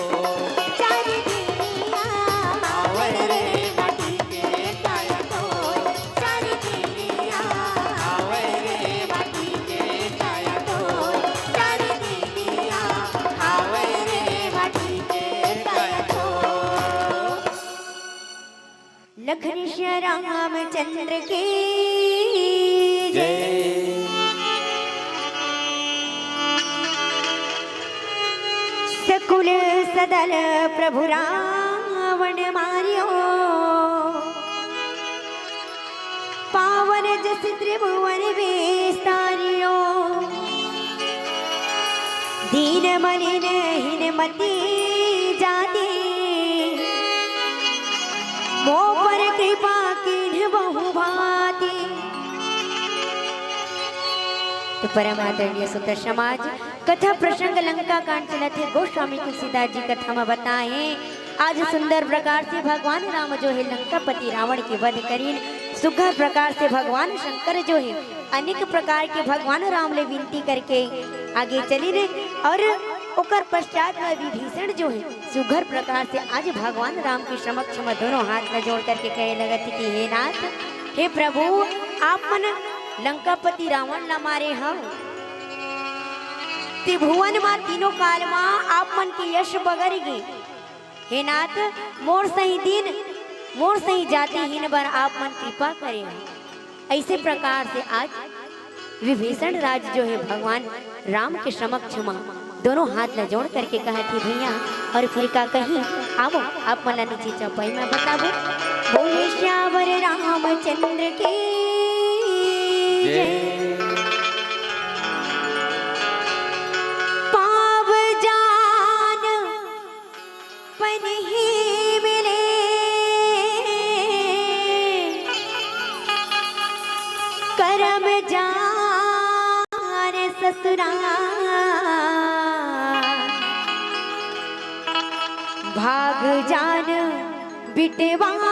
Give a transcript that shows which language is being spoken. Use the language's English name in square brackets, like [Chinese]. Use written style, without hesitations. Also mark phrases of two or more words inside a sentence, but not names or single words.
[Chhattisgarhi] चार दिनिया आवे रे माटी के काया तो चार दिनिया आवे रे माटी के काया तो चार दिनिया आवे रे माटी के काया तो लखन श्री रामचंद्र की जय। [Awadhi] सकुल सदल प्रभु रावण मारियो पावन जस त्रिभुवन विस्तारियो दीन मलिन हिनमती जाति मो पर कृपा किन्ह बहु भांति। [Chhattisgarhi] तो परम आदरणीय सुंदर समाज कथा प्रसंग लंका कांड चला थे गोस्वामी तुलसीदास जी कथा में बताए। आज सुंदर प्रकार से भगवान राम जो है लंकापति रावण के वध करीन सुघर प्रकार से भगवान शंकर जो है अनेक प्रकार के भगवान राम ले विनती करके आगे चली रे और ओकर पश्चात में विभीषण जो है सुघर प्रकार से आज भगवान राम के समक्ष में दोनों हाथ में जोड़ करके कहे लगत कि हे नाथ हे प्रभु आप मन लंकापति रावण ला मारे हम त्रिभुवन मा तीनों काल मा आप मन के यश बगर गे हे नाथ मोर सही दिन मोर सही जाति हीन बर आप मन कृपा करे। ऐसे प्रकार से आज विभीषण राज जो है भगवान राम के समक्ष में दोनों हाथ न जोड़ करके कहा थी भैया और फिर का कही आओ आप मला नीचे चौपाई में बताबो। बोले श्यावर रामचंद्र की जय। पाव जान पनही मिले करम जान ससुराल भाग जान बिटवा